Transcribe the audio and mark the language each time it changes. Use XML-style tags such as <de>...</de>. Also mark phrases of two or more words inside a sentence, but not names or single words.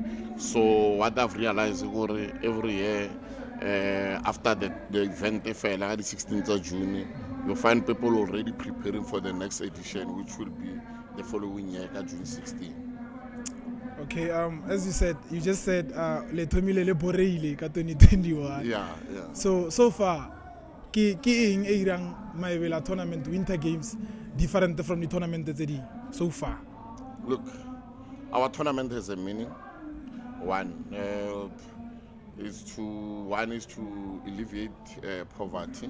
<en>So what I've realized every year after the event the 16th of June, you'll find people already preparing for the next edition, which will be the following year, June 16. Okay, as you just said,</en> <tn>le Tomile le Boreile ka 2021.</tn> <en>Yeah. So far,</en> <tn>ki ing irang</tn> <en>Maebela Tournament Winter Games different from the tournament that's so far? Look, our tournament has a meaning. One is to alleviate poverty.</en>